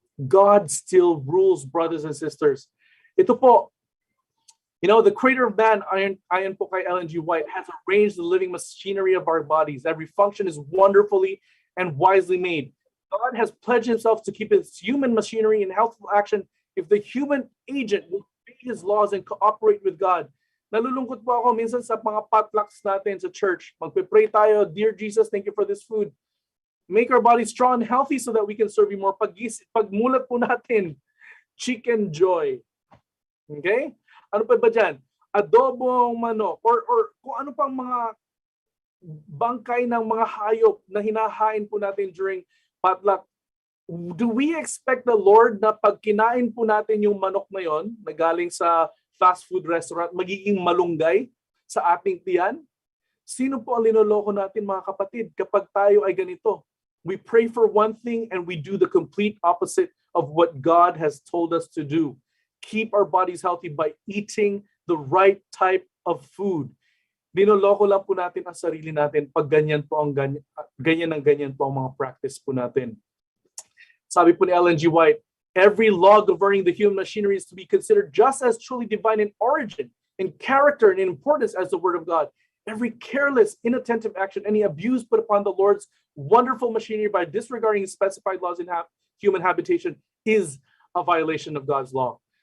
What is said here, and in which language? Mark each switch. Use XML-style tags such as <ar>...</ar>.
<en>God still rules, brothers and sisters.</en> <tl>Ito po,</tl> <en>you know, the creator of man,</en> <tl>ayon po kay</tl> <en>Ellen G. White, has arranged the living machinery of our bodies. Every function is wonderfully and wisely made. God has pledged himself to keep his human machinery in healthful action if the human agent will obey his laws and cooperate with God.</en> <tl>Nalulungkot po ako minsan sa mga potlucks natin sa church. Magpe-pray tayo,</tl> <en>Dear Jesus, thank you for this food. Make our bodies strong and healthy so that we can serve you more.</en> <tl>Pagmulat po natin, chicken joy. Okay? Ano pa ba dyan? Adobong manok or kung ano pang mga bangkay ng mga hayop na hinahain po natin</tl> <en>during potluck. Do we expect the Lord</en> <tl>na pag kinain po natin yung manok na yon na galing sa fast food restaurant, magiging malunggay sa ating tiyan? Sino po ang linoloko natin, mga kapatid, kapag tayo ay ganito?</tl> <en>We pray for one thing and we do the complete opposite of what God has told us to do. Keep our bodies healthy by eating the right type of food.</en> <tl>Linoloko lang po natin ang sarili natin pag ganyan po ang ganyan po ang mga practice po natin. Sabi po ni Ellen G.</tl> <en>White, every law governing the human machinery is to be considered just as truly divine in origin, in character, and in importance as the word of God. Every careless, inattentive action, any abuse put upon the Lord's wonderful machinery by disregarding specified laws in human habitation is a violation of God's law.</en>